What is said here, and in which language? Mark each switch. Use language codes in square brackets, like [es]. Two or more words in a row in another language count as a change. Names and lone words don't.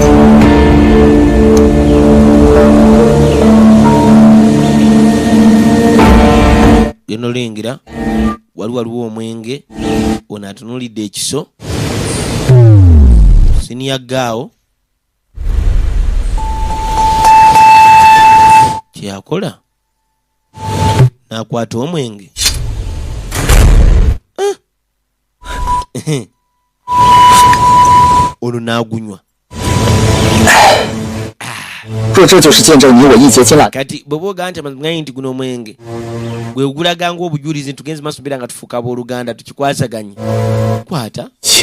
[lg] geno lengera waliwo omwenge ono atunuulidde ekiso siniyagaawo kyakola n'akwata omwenge ono n'agunywa [zh] 若这就是见证你我义结金兰， [lg] kati bwe bwoga nti amazima nti guno omwenge gwe gulaga ng'obujulizi ntugenzi maaso beera nga tufuuka abooluganda tukikwasaganye kwata [zh] 切，